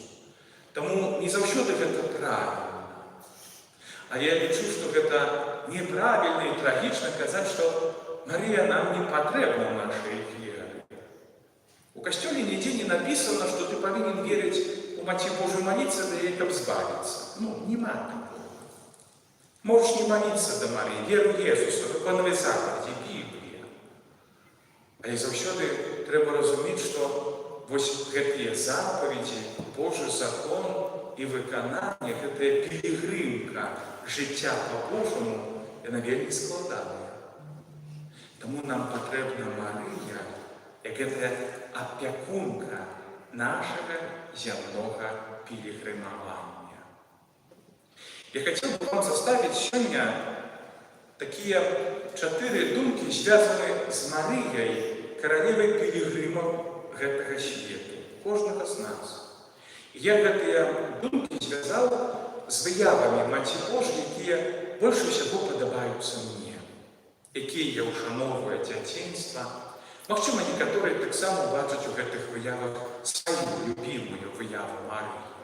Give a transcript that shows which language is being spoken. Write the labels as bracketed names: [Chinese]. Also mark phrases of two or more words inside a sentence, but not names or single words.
[Belarusian] Таму не заўсёды гэта правільна. А я лічу, што гэта неправільна і трагічна казаць, што Марыя нам не патрэбна ў нашай веры. У касцёле нідзе не напісана, што ты павінен верыць у Маці Божу молиться, да ей каб збавиться. [Russian] Ну, нема такого. Можешь не молиться до Марии, веру Иисуса, [Ukrainian] виконуй заповіді, Біблія. [Belarusian] Але заўсёды трэба разумець, што вось гэтыя заповіді, Божий закон і выкананне, гэтая пілігрымка жыцця па-божаму, яна вельмі складаная. Таму нам патрэбна Марыя, як гэтая апякунка нашага зямнога пілігрымавання. [Russian] Я хотел бы вам заставить сегодня такие 4 думки, связанные с Марией, королевой пилигримов [Belarusian] гэтага свету, кожнага з нас. Я гэтыя думкі звязаў з выявамі Маці Божай, якія больш усяго падабаюцца мне, якія я ушановую дзяцінства. Магчыма, некаторыя таксама бачаць у гэтых выявах сваю любімую выяву Марыі.